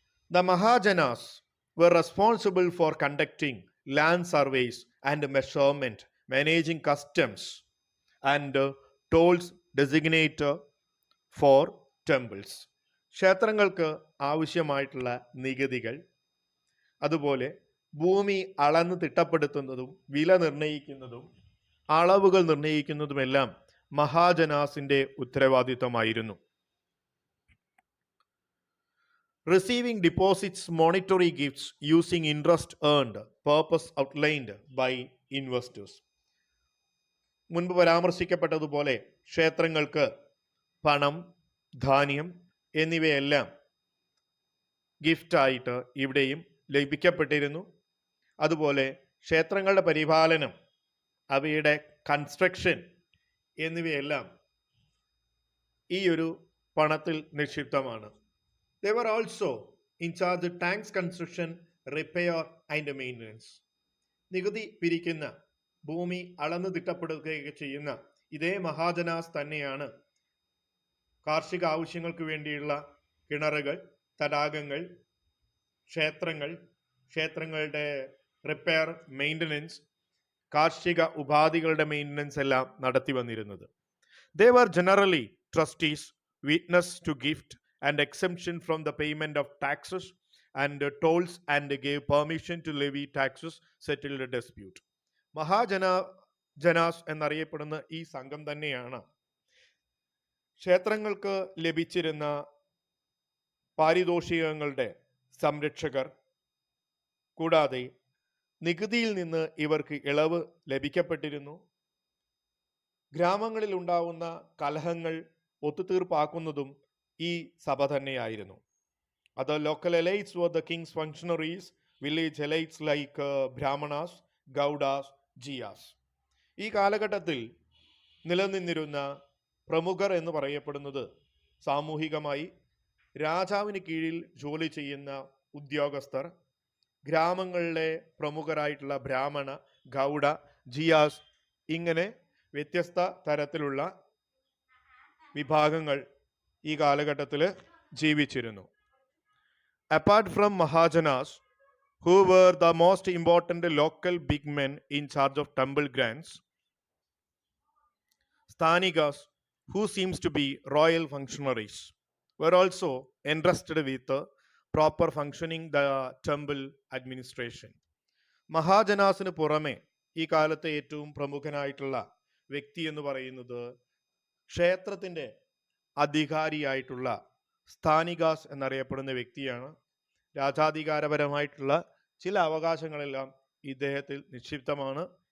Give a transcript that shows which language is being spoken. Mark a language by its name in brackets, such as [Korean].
[English] The Mahajanas were responsible for conducting land surveys and measurement, managing customs and tolls designated for temples. [Malayalam] ക്ഷേത്രങ്ങൾക്ക് ആവശ്യമായിട്ടുള്ള നികുതികൾ, അതുപോലെ ഭൂമി അളന്ന് തിട്ടപ്പെടുത്തുന്നതും വില നിർണ്ണയിക്കുന്നതും അളവുകൾ നിർണ്ണയിക്കുന്നതുമെല്ലാം മഹാജനാസിന്റെ ഉത്തരവാദിത്തമായിരുന്നു. [English] Receiving deposits, monetary gifts using interest earned, purpose outlined by investors. [Malayalam] മുൻപ് പരാമർശിക്കപ്പെട്ടതുപോലെ ക്ഷേത്രങ്ങൾക്ക് പണം, ധാന്യം എന്നിവയെല്ലാം ഗിഫ്റ്റായിട്ട് ഇവിടെയും ലഭിക്കപ്പെട്ടിരുന്നു. അതുപോലെ ക്ഷേത്രങ്ങളുടെ പരിപാലനം, അവയുടെ കൺസ്ട്രക്ഷൻ എന്നിവയെല്ലാം ഈ ഒരു പണത്തിൽ നിക്ഷിപ്തമാണ്. [English] They were also in charge of tanks construction, repair and maintenance. [Malayalam] നികുതി പിരിക്കുന്ന, ഭൂമി അളന്നു തിട്ടപ്പെടുകയൊക്കെ ചെയ്യുന്ന ഇതേ മഹാജനാസ് തന്നെയാണ് കാർഷിക ആവശ്യങ്ങൾക്ക് വേണ്ടിയുള്ള കിണറുകൾ, തടാകങ്ങൾ, ക്ഷേത്രങ്ങളുടെ റിപ്പയർ, മെയിൻ്റനൻസ്, കാർഷിക ഉപാധികളുടെ മെയിൻ്റനൻസ് എല്ലാം നടത്തി വന്നിരുന്നത്. [English] They were generally trustees, witness to gift and exemption from the payment of taxes and tolls and gave permission to levy taxes, settled a dispute. [Malayalam] മഹാജനാസ് എന്നറിയപ്പെടുന്ന ഈ സംഘം തന്നെയാണ് ക്ഷേത്രങ്ങൾക്ക് ലഭിച്ചിരുന്ന പാരിതോഷികങ്ങളുടെ സംരക്ഷകർ. കൂടാതെ നികുതിയിൽ നിന്ന് ഇവർക്ക് ഇളവ് ലഭിക്കപ്പെട്ടിരുന്നു. ഗ്രാമങ്ങളിൽ ഉണ്ടാവുന്ന കലഹങ്ങൾ ഒത്തുതീർപ്പാക്കുന്നതും ഈ സഭ തന്നെയായിരുന്നു. [English] Other local elites were the king's functionaries, village elites like Brahmanas, Gaudas, Jiyas. [Malayalam] ഈ കാലഘട്ടത്തിൽ നിലനിന്നിരുന്ന പ്രമുഖർ എന്ന് പറയപ്പെടുന്നത് സാമൂഹികമായി രാജാവിന് കീഴിൽ ജോലി ചെയ്യുന്ന ഉദ്യോഗസ്ഥർ, ഗ്രാമങ്ങളിലെ പ്രമുഖരായിട്ടുള്ള ബ്രാഹ്മണ, ഗൗഡ, ജിയാസ്, ഇങ്ങനെ വ്യത്യസ്ത തരത്തിലുള്ള വിഭാഗങ്ങൾ ഈ കാലഘട്ടത്തിൽ ജീവിച്ചിരുന്നു. [English] Apart from Mahajanas, who were the most important local big men in charge of temple grants, Sthanikas, who seems to be royal functionaries, were also entrusted with proper functioning the temple administration. [Malayalam] മഹാജനാസിന് പുറമെ ഈ കാലത്തെ ഏറ്റവും പ്രമുഖനായിട്ടുള്ള വ്യക്തി എന്ന് പറയുന്നത് ക്ഷേത്രത്തിൻ്റെ അധികാരിയായിട്ടുള്ള സ്ഥാനികാസ് എന്നറിയപ്പെടുന്ന വ്യക്തിയാണ്. രാജാധികാരപരമായിട്ടുള്ള ചില അവകാശങ്ങളെല്ലാം ഇദ്ദേഹത്തിൽ നിക്ഷിപ്തമാണ്.